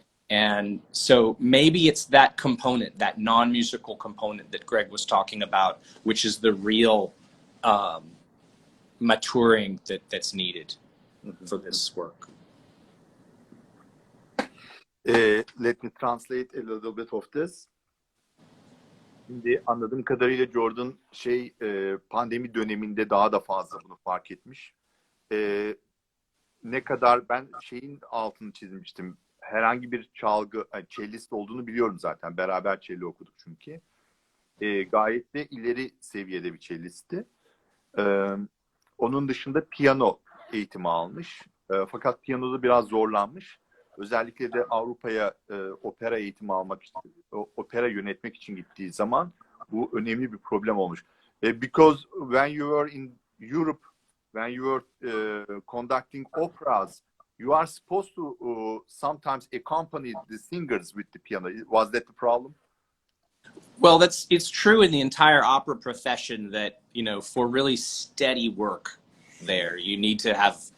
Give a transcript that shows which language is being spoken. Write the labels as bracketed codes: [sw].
[en] And so maybe it's that component, that non-musical component that Greg was talking about, which is the real maturing that's needed for this work. Let me translate a little bit of this. [tr] Şimdi anladığım kadarıyla Jordan pandemi döneminde daha da fazla bunu fark etmiş. Ne kadar ben şeyin altını çizmiştim. Herhangi bir çalgı, cellist olduğunu biliyorum zaten. Beraber cello okuduk çünkü. Gayet de ileri seviyede bir cellisti. Onun dışında piyano eğitimi almış. Fakat piyanoda biraz zorlanmış. Özellikle de Avrupa'ya opera eğitimi almak için, opera yönetmek için gittiği zaman bu önemli bir problem olmuş. [en] Because when you were in Europe, when you were conducting operas, you are supposed to sometimes accompany the singers with the piano. Was that the problem? Well, it's true in the entire opera profession that, you know, for really steady work there, you need to have.